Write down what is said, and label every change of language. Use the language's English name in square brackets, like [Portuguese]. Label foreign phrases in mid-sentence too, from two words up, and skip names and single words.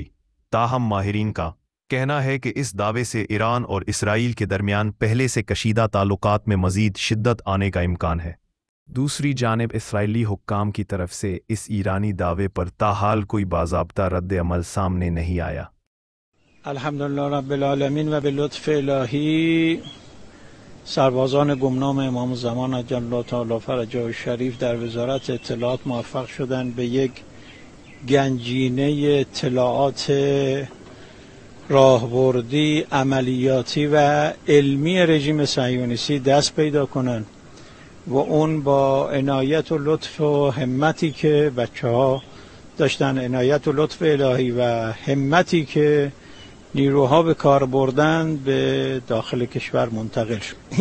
[Urdu] تاہم ماہرین کا کہنا ہے کہ اس دعوے سے ایران اور اسرائیل کے درمیان پہلے سے کشیدہ تعلقات میں مزید شدت آنے کا امکان ہے۔ دوسری جانب اسرائیلی حکام کی طرف سے اس ایرانی دعوے پر تاحال کوئی باضابطہ رد عمل سامنے نہیں آیا۔ [Arabic] الحمدللہ رب العالمین [Persian] و بلطف الہی سربازان گمنام امام زمان [Arabic] عجل الله تعالی فرجه الشریف [Persian] در وزارت اطلاعات موفق شدند به یک گنجینه اطلاعات راهبردی عملیاتی و علمی رژیم صهیونیستی دست پیدا کنند و اون با عنایت و لطف و همتی که بچه‌ها داشتن، عنایت و لطف الهی و همتی که نیروها به کار بردن به داخل کشور منتقل شد.